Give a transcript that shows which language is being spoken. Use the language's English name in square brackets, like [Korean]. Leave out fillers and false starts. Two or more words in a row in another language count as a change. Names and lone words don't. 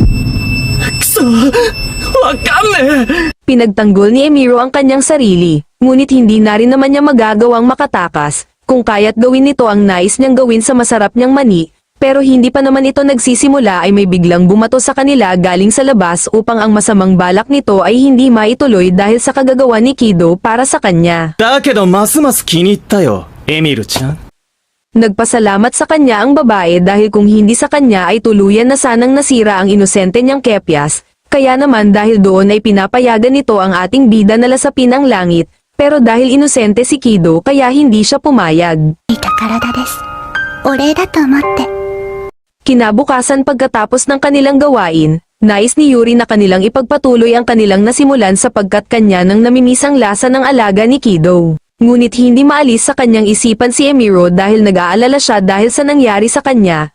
[Filipino] Pinagtanggol ni Emiro ang kanyang sarili, ngunit hindi na rin naman niya magagawang makatakas, kung kaya't gawin nito ang nais niyang gawin sa masarap niyang mani, pero hindi pa naman ito nagsisimula ay may biglang bumato sa kanila galing sa labas upang ang masamang balak nito ay hindi maituloy dahil sa kagagawa ni Kido para sa kanya. [Japanese] だけどますます気に入ったよ、エミルちゃん。 [Filipino] Nagpasalamat sa kanya ang babae dahil kung hindi sa kanya ay tuluyan na sanang nasira ang inosente niyang kepyas, kaya naman dahil doon ay pinapayagan nito ang ating bida na lasapin ang langit, pero dahil inosente si Kido kaya hindi siya pumayag. [Japanese] いた体です。お礼だと思って。 [Filipino] Kinabukasan pagkatapos ng kanilang gawain, nais ni Yuri na kanilang ipagpatuloy ang kanilang nasimulan sapagkat kanya nang namimisang lasa ng alaga ni Kido. Ngunit hindi maalis sa kanyang isipan si Emiro dahil nag-aalala siya dahil sa nangyari sa kanya.